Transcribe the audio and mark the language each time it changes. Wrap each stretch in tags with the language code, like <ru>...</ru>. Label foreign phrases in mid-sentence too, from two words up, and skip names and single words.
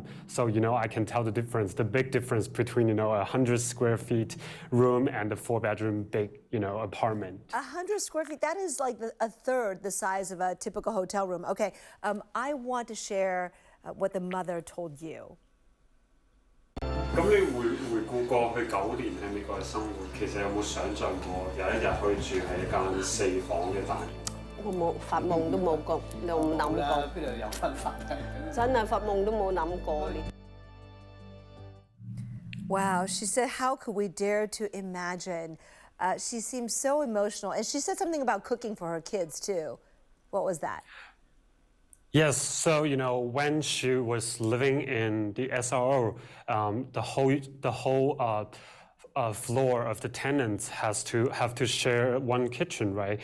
<en>So, I can tell the difference, the big difference between, a 100 square feet room and a 4-bedroom big, apartment. 100 square feet, that is like a third the size of a typical hotel room. Okay, I want to share what the mother told you.</en> <yue>咁你回顧過去9年喺美國嘅生活，其實有冇想像過有一日可以住喺一間4房嘅大？我冇發夢都冇過，又唔諗過。邊度有分法？真係發夢都冇諗過。</yue> <en>Wow, she said, how could we dare to imagine? She seemed so emotional, and she said something about cooking for her kids too. What was that? Yes, so when she was living in the SRO, the whole floor of the tenants have to share one kitchen, right?</en>